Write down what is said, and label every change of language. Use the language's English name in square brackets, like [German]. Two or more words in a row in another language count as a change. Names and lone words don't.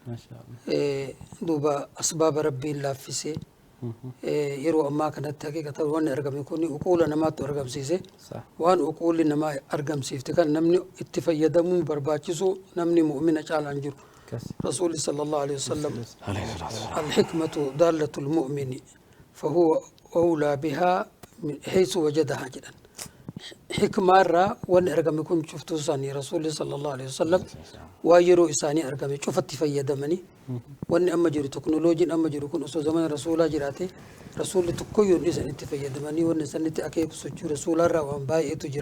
[Oromo] Duuba asbaaba rabbiin laaffisee yeroo ammaa kanatti haqiiqatan wanni argame kun uquula namaatti argamsiise waan uquulli namaa argamsiifte kan namni itti fayyadamuun barbaachisu namni mu'mina caalaan jiru. [Arabic] Rasuulli صلى الله عليه وسلم الحكمة ضالة المؤمن فهو أولى بها حيث وجدها jedhan. [Oromo] Hikmaarraa wanni argame kun cuftuu isaanii rasuulli [Arabic] صلى الله عليه وسلم [Oromo] waan yeroo isaanii argame cufatti fayyadamanii wanni amma jiru teknooloojiin amma jiru kun osoo zamana rasuulaa jiraate rasuulli tokkoyyuun isan itti fayyadamanii wanni isanitti akeeku sochii rasuulaarraa waan baay'eetu jira.